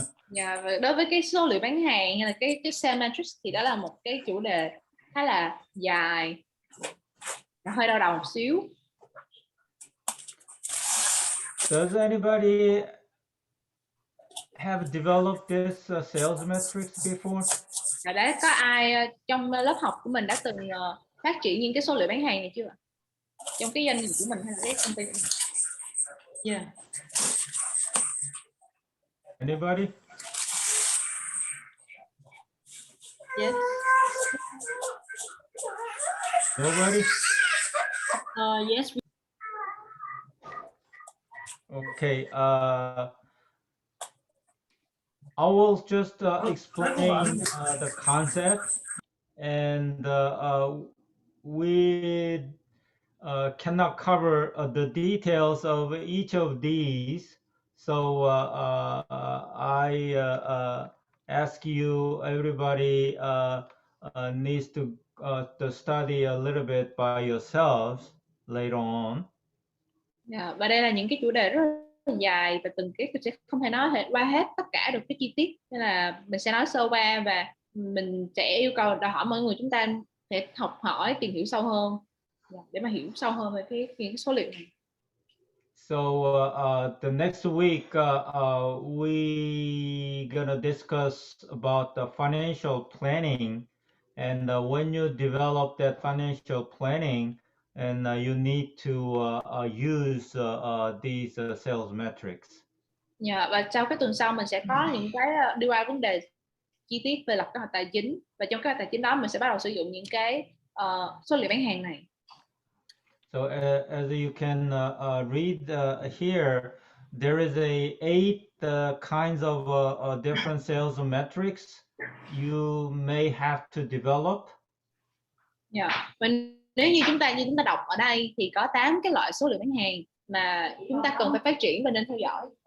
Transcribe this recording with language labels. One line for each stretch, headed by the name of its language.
Vietnamese: Và đối với cái số liệu bán hàng hay là cái sales metrics thì đó là một cái chủ đề khá là dài, hơi đau đầu một xíu.
English: Does anybody have developed this sales metrics before?
Vietnamese: Đã có ai trong lớp học của mình đã từng phát triển những cái số liệu bán hàng này chưa? Trong cái doanh nghiệp của mình hay là cái công ty của mình?
English: Yeah. Anybody? Yes. Nobody? Yes. Okay. I will just explain the concept, and we cannot cover the details of each of these. So I ask you, everybody needs to study a little bit by yourselves later on.
Vietnamese: Và đây là những cái chủ đề rất là dài và từng cái sẽ không thể nói qua hết tất cả được cái chi tiết, nên là mình sẽ nói sơ qua và mình sẽ yêu cầu đòi hỏi mọi người chúng ta sẽ học hỏi tìm hiểu sâu hơn để mà hiểu sâu hơn về cái số liệu này.
English: So the next week we gonna discuss about the financial planning, and when you develop that financial planning, and you need to use these sales metrics.
Vietnamese: Và sau cái tuần sau mình sẽ có những cái đi qua vấn đề chi tiết về lập kế hoạch tài chính, và trong kế hoạch tài chính đó mình sẽ bắt đầu sử dụng những cái số liệu bán hàng này.
English: So as you can read here, there is 8 kinds of different sales metrics you may have to develop.
Vietnamese: Và nếu như chúng ta đọc ở đây thì có 8 cái loại số liệu bán hàng mà chúng ta cần phải phát triển và nên theo dõi.